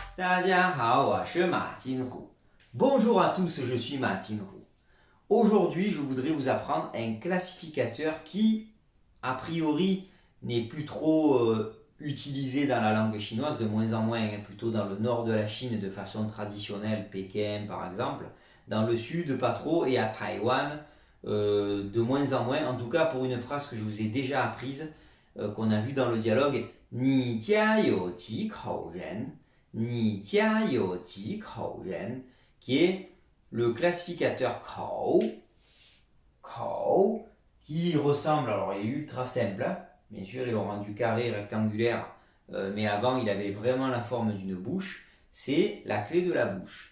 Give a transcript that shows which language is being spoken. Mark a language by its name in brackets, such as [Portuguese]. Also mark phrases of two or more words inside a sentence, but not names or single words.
[Chinese] 大家好，我是马金虎。 [French] Bonjour à tous, je suis Ma Jinhu. Aujourd'hui, je voudrais vous apprendre un classificateur qui, a priori, n'est plus trop utilisé dans la langue chinoise, de moins en moins, plutôt dans le nord de la Chine de façon traditionnelle, Pékin par exemple. Dans le sud, pas trop, et à Taïwan, de moins en moins. En tout cas, pour une phrase que je vous ai déjà apprise, qu'on a vue dans le dialogue, [Chinese] 你家有几口人, 你家有几口人, [French] qui est le classificateur Kou, qui ressemble, alors il est ultra simple, hein, bien sûr ils l'ont rendu carré, rectangulaire, mais avant il avait vraiment la forme d'une bouche, c'est la clé de la bouche.